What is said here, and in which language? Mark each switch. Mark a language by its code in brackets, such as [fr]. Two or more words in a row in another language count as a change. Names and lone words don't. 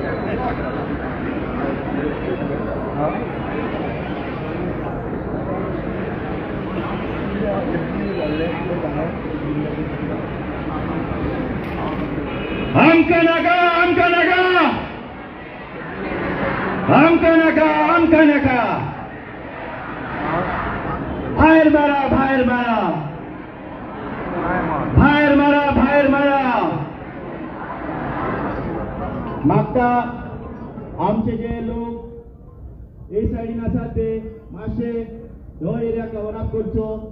[kok] आमका नका, आमका नका, आमका नका, आमका नका. बाहेर मारा, बाहेर मारा, बाहेर मारा, बाहेर मारा. मागता आमचे जे लोक ए साइडीन आसात ते मातशे हो एरिया कवर अप करचो.